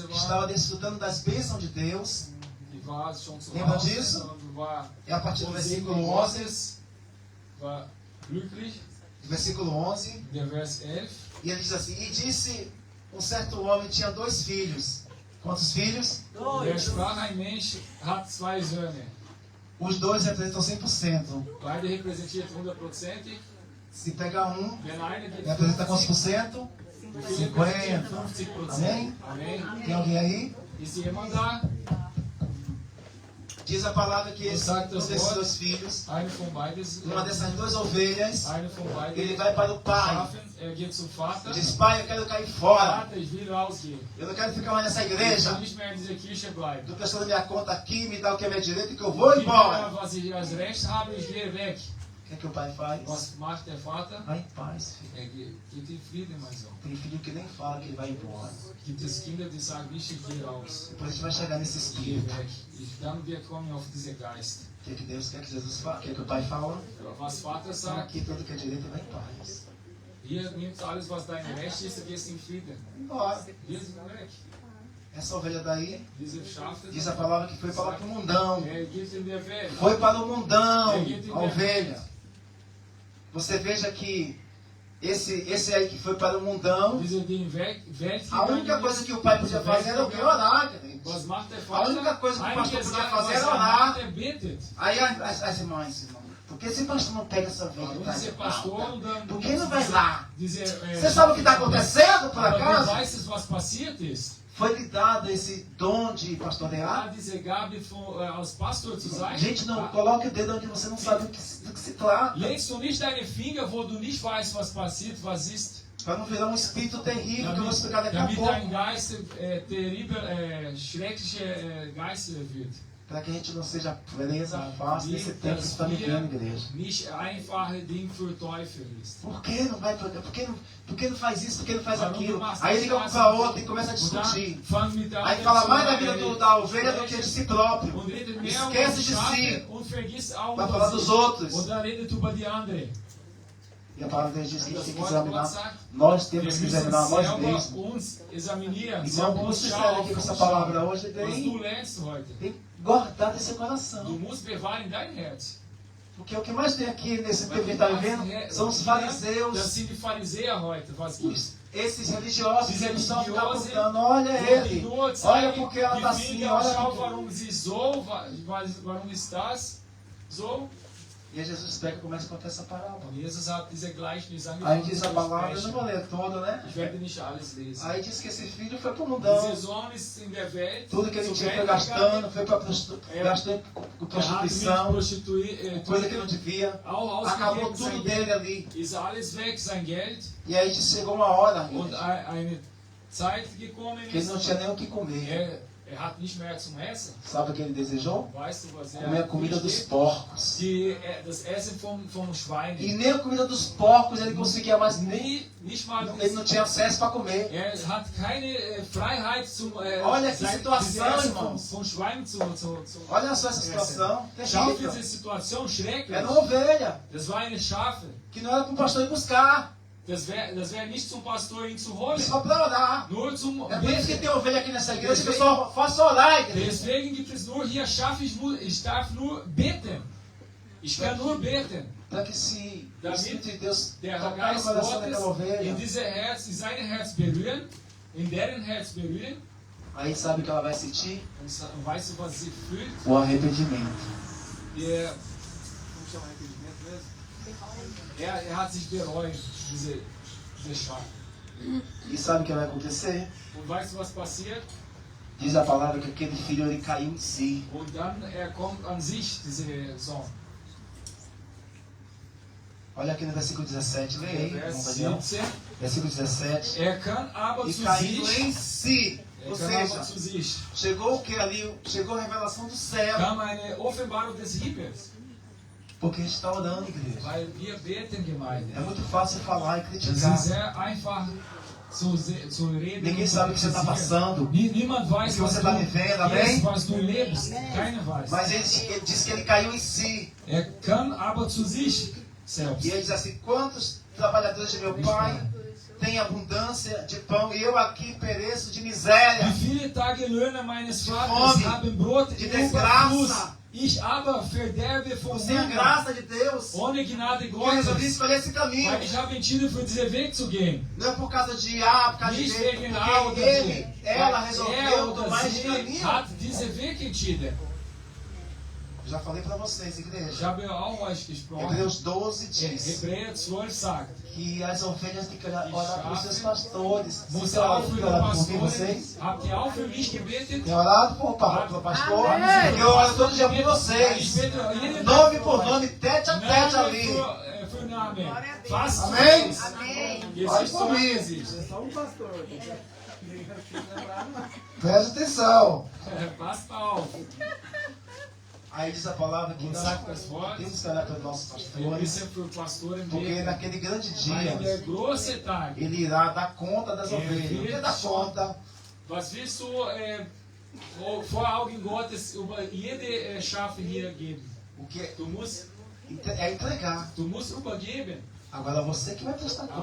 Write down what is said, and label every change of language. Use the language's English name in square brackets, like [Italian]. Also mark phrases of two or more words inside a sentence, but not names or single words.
[Portuguese] que [German] war. [Portuguese] estava desfrutando das bênçãos de Deus. [German] Die war schon zu [Portuguese] Lembra [German] Hause. [Portuguese] disso? [German] Und war [Portuguese] É a partir do [German] vom Segen [Portuguese] versículo 11. [German] Gottes. War glücklich. [Portuguese] Versículo 11. [German] Der Vers 11. [Portuguese] E ele diz assim: E disse um certo homem tinha 2 filhos. Quantos filhos? [German] Der 2. sprach, ein Mensch hat 2 Söhne. [Portuguese] Os 2 representam 100%. [German] Beide repräsentiert 100%. [Portuguese] Se pegar um, [German] Wenn eine geht [Portuguese] representa quantos por 50, cento? [German] wie viel repräsentiert 50%. 50%? [Portuguese] Amém? Amém. Tem alguém aí? [German] Ist jemand da? [Portuguese] Diz a palavra que esse, [German] Sagt [Portuguese] um [German] das [Portuguese] desses [German] Wort. [Portuguese] 2 filhos, [German] Eine von beides. [Portuguese] uma dessas 2 ovelhas, [German] Eine von [Portuguese] ele [German] beiden [Portuguese] vai para o pai. [German] Schafen. Geht zum Vater. [Portuguese] Diz: Pai, eu quero cair fora. [German] Vater, ich will rausgehen. [Portuguese] Eu não quero ficar mais nessa [German] Ich will [Portuguese] igreja. [German] nicht mehr in dieser Kirche bleiben. [Portuguese] Estou prestando minha conta aqui, me dá o que é meu direito, que eu vou [German] Gib [Portuguese] embora. [German] mir, was ich als Recht habe, ich gehe weg. [Portuguese] O que é que o pai faz? [German] Was macht der Vater? [Portuguese] Vai em paz, filho. [German] Geht in Frieden, mein Sohn. [Portuguese] Tem filho que nem fala que ele vai embora. [German] Gibt es Kinder, die sagen nicht, ich gehe raus. [Portuguese] Depois a gente vai chegar nesse [German] Ich gehe [Portuguese] espírito. [German] weg. Dann wir kommen auf diesen Geist. [Portuguese] O que é que Deus quer que Jesus fala? O que é que o pai fala? [German] Was Vater [Portuguese] Só [German] sagt, [Portuguese] aqui tudo que é direito vai em paz. [German] hier nimmt alles, was dein Recht ist, du gehst in Frieden. [Portuguese] Embora. [German] Wir sind weg. [Portuguese] Essa ovelha daí, [German] Diese Schafe, [Portuguese] diz a palavra que foi para o mundão. [German] geht in der Welt. [Portuguese] Foi para o mundão, a ovelha. Você veja que esse aí que foi para o mundão, [German] Diese die in Welt [Portuguese] a única coisa que o pai podia fazer era o que? Orar, gente. [German] Was macht der [Portuguese] A [German] Vater? [Portuguese] única coisa que o pastor [German] Einige [Portuguese] podia [German] sagen, [Portuguese] fazer [German] was [Portuguese] era [German] er [Portuguese] orar. [German] macht, betet. [Portuguese] Aí as irmãs, irmão, por que esse pastor não pega essa ovelha e [German] Warum [Portuguese] traz [German] ist [Portuguese] de [German] der Pastor [Portuguese] volta? [German] dann [Portuguese] Por que não vai lá? [German] diese, [Portuguese] Você sabe o que está acontecendo, por [German] Aber du [Portuguese] acaso? [German] weißt, was passiert ist. [Portuguese] Foi lhe dado esse dom de pastorear. [German] Ah, diese Gabe als Pastor zu sein. [Portuguese] Gente, não coloque o dedo onde você não sabe do que se trata. [German] Legst du nicht deine Finger, wo du nicht weißt, was passiert, was ist. [Portuguese] Para não virar um espírito terrível, que eu vou explicar daqui a [German] Damit [Portuguese] pouco. [German] dein Geist terrível, schreckliche Geister wird. [Portuguese] Para que a gente não seja presa fácil nesse tempo que está vivendo, igreja. [German] Nicht einfache Ding für Teufel ist. [Portuguese] Por que não vai? Por que não faz isso? Por que não faz [German] Warum [Portuguese] aquilo? [German] du machst [Portuguese] Aí [German] das [Portuguese] liga um [German] Ganze [Portuguese] para outro e [German] nicht? [Portuguese] começa a [German] Und dann [Portuguese] discutir. [German] fang mit der [Portuguese] Aí [German] anderen [Portuguese] fala [German] zu, [Portuguese] mais da vida da ovelha do que de si próprio. [German] und redet mehr [Portuguese] Esquece [German] die [Portuguese] de [German] Schafe [Portuguese] si. [German] und vergisst auch [Portuguese] Vai [German] über [Portuguese] falar [German] sie. [Portuguese] dos outros. [German] Und dann redet über die andere. [Portuguese] E a palavra de Deus diz que a [German] Das [Portuguese] gente tem que [German] Wort Gott [Portuguese] examinar. [German] sagt, [Portuguese] Nós [German] wir [Portuguese] temos que [German] müssen [Portuguese] examinar nós [German] selber [Portuguese] mesmos. [German] uns examinieren, [Portuguese] Irmão, [German] selber [Portuguese] como [German] uns [Portuguese] você [German] schauen, [Portuguese] sai aqui com essa palavra hoje, [German] was [Portuguese] tem [German] du lernst heute. [Portuguese] que guardar desse [German] Du [Portuguese] coração. [German] musst bewahren in dein Herz. [Portuguese] Porque o que mais tem aqui nesse tempo que a gente [German] Weil [Portuguese] está [German] du [Portuguese] vivendo [German] hast- [Portuguese] são os [German] Das [Portuguese] fariseus, [German] sind die Pharisäer heute, was gibt's. [Portuguese] esses religiosos que [German] Diese [Portuguese] estão ficar [German] Religiosen, [Portuguese] apontando, olha [German] die [Portuguese] ele, [German] nur [Portuguese] olha [German] zeigen, [Portuguese] porque ela está [German] die [Portuguese] assim, [German] Finger, [Portuguese] olha [German] schau, [Portuguese] porque... [German] warum sie so, warum ist das so? [Portuguese] E aí Jesus pega e começa a contar essa parábola. [German] Und Jesus hat diese Gleichnis [Portuguese] Aí [German] angefangen [Portuguese] diz [German] zu [Portuguese] a palavra, eu não vou [German] sprechen. [Portuguese] ler toda, né? [German] Ich werde nicht alles lesen. [Portuguese] Aí diz que esse filho foi pro mundão. [German] Dieser Sohn ist in der Welt [Portuguese] Tudo que ele [German] zur [Portuguese] tinha foi [German] Welt [Portuguese] gastando, [German] gegangen. [Portuguese] foi para gastou em [German] Er hat mit [Portuguese] prostituição, coisa que não devia. [German] auch [Portuguese] Acabou [German] ausgegeben, [Portuguese] tudo [German] sein [Portuguese] dele [German] Geld [Portuguese] ali. [German] ist alles weg, sein Geld. [Portuguese] E aí chegou uma hora [German] Und eine Zeit gekommen [Portuguese] que ele não [German] ist, [Portuguese] tinha nem o que comer. [German] er hat nicht mehr zum Essen. [Portuguese] Sabe o que ele desejou? [German] Weißt du, was [Portuguese] Comer a comida dos [German] möchte? [Portuguese] porcos. [German] Das Essen vom Schwein. [Portuguese] E nem a comida dos porcos ele conseguia mais, [German] Nicht mal [Portuguese] ele não tinha acesso para comer. [German] Er hat keine Freiheit zum [Portuguese] Olha que situação, [German] Essen [Portuguese] irmãos. [German] vom Schwein zu [Portuguese] Olha só essa situação, [German] Schau [Portuguese] terrível. [German] diese Situation schrecklich. [Portuguese] Era uma ovelha [German] Das war eine Schafe. [Portuguese] que não era para o pastor ir buscar, [German] Das wär nicht zum Pastor ihn zu holen. [Portuguese] só para orar. [German] Nur zum [Portuguese] É por isso que tem ovelha aqui nessa igreja que eu só faço orar, igreja. [German] Deswegen gibt es nur hier Schafe, ich darf nur beten. Ich kann nur beten. [Portuguese] Para que se o Espírito de Deus [German] Der [Portuguese] tocar no [German] Geist [Portuguese] coração daquela [German] Gottes [Portuguese] ovelha, [German] in diese Herz, in seine Herz berühren, in deren Herz berühren. [Portuguese] aí sabe o que ela vai sentir? [German] Und weißt du, was sie fühlt? [Portuguese] O arrependimento. Der, como chama arrependimento mesmo? [German] Er hat sich bereut, diese Schafe. [Portuguese] E sabe o que vai acontecer? [German] Und weißt du, was passiert? [Portuguese] Diz a palavra que aquele filho ele caiu em si. [German] Und dann er kommt an sich, dieser Sohn. [Portuguese] Olha aqui no versículo 17, leia aí, [German] Vers [Portuguese] irmão Daniel. 17. Versículo 17. [German] Er kann aber [Portuguese] E [German] zu [Portuguese] caindo [German] sich, [Portuguese] em si. [German] er [Portuguese] Ou [German] kann aber [Portuguese] seja, [German] zu sich. [Portuguese] chegou o que ali? Chegou a revelação do céu. [German] Kam eine Offenbarung des Himmels, [Portuguese] Porque a gente está orando, igreja. [German] weil wir beten, Gemeinde. [Portuguese] É muito fácil falar e [German] Das [Portuguese] criticar. [German] ist sehr einfach zu reden. [Portuguese] Ninguém [German] und [Portuguese] sabe o que você está [German] kritisieren. [Portuguese] passando. [German] Niemand weiß, [Portuguese] O que [German] was [Portuguese] você [German] du, [Portuguese] está vivendo, amém? [German] was du lebst. Keiner weiß. [Portuguese] Mas ele diz que ele caiu em si. [German] Er kann aber zu sich selbst. [Portuguese] E ele diz assim: quantos trabalhadores de meu pai têm abundância de pão e eu aqui pereço de miséria? [German] Wie viele Tagelöhner meines Vaters [Portuguese] Fome, [German] haben Brot [Portuguese] de [German] im [Portuguese] desgraça. [German] Überfluss. Ich aber verderbe vom [Portuguese] Sem a [German] Hunger, [Portuguese] graça de Deus, [German] ohne Gnade [Portuguese] eu resolvi [German] Gottes. [Portuguese] escolher esse caminho. [German] Weil ich habe entschieden, für diesen Weg zu gehen. [Portuguese] Não é por causa de A, por causa de [German] Nicht [Portuguese] B, [German] wegen A [Portuguese] porque [German] oder [Portuguese] ele, B. ela [German] Weil [Portuguese] resolveu [German] er oder [Portuguese] tomar esse [German] sie [Portuguese] caminho. [German] hat diesen Weg entschieden. [Portuguese] Eu já falei para vocês, [German] Ich [Portuguese] igreja. [German] habe auch euch gesprochen. [Portuguese] Hebreus 12 diz [German] Hebräer 12 sagt, [Portuguese] que as ovelhas têm que orar para os seus pastores. [German] muss [Portuguese] Você [German] auch für [Portuguese] tem [German] die [Portuguese] orado por mim, [German] Pastoren, [Portuguese] vocês? [German] habt ihr auch für mich gebetet? [Portuguese] Tem orado por pastor? Amém. Eu oro todo dia por [German] Ich [Portuguese] vocês. [German] bete jeden [Portuguese] Nome [German] Tag [Portuguese] por [German] für [Portuguese] nome, [German] euch. [Portuguese] tete a tete [German] Name [Portuguese] ali. [German] für Name. [Portuguese] Glória a Deus. [German] Fast [Portuguese] Amém? Amém. Olhe por mim. É só um pastor. Ninguém vai te lembrar, não. Presta atenção. [German] Passt auf. [Portuguese] Aí diz a palavra que [German] Und [Portuguese] nós [German] sagt das Wort, [Portuguese] temos que orar pelos nossos [German] wir [Portuguese] pastores, [German] müssen für Pastoren [Portuguese] porque [German] beten. [Portuguese] naquele grande [German] Weil der [Portuguese] dia [German] große Tag, [Portuguese] ele irá dar conta das ovelhas. O que dá conta? [German] was willst du vor Augen Gottes über jede Schafe hier geben? [Portuguese] O que [German] Du musst [Portuguese] é entregar. [German] übergeben. [Portuguese] Agora você que vai prestar conta